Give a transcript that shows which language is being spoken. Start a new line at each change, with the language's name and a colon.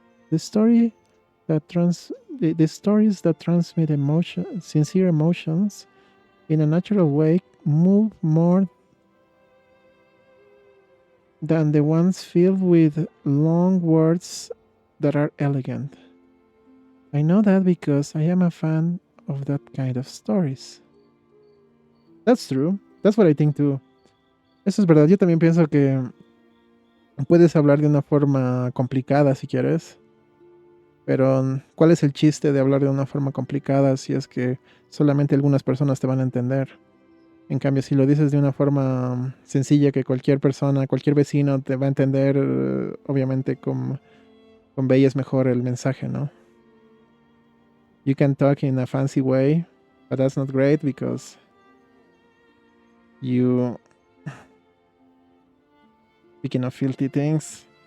English: The story the stories that transmit sincere emotions in a natural way move more than the ones filled with long words that are elegant. I know that because I am a fan of that kind of stories. That's true. That's what I think too.
Spanish: Eso es verdad. Yo también pienso que puedes hablar de una forma complicada si quieres. Pero, ¿cuál es el chiste de hablar de una forma complicada si es que solamente algunas personas te van a entender? En cambio, si lo dices de una forma sencilla que cualquier persona, cualquier vecino te va a entender, obviamente conveyes mejor el mensaje, ¿no?
English: You can talk in a fancy way, but that's not great because you... Speaking of filthy things...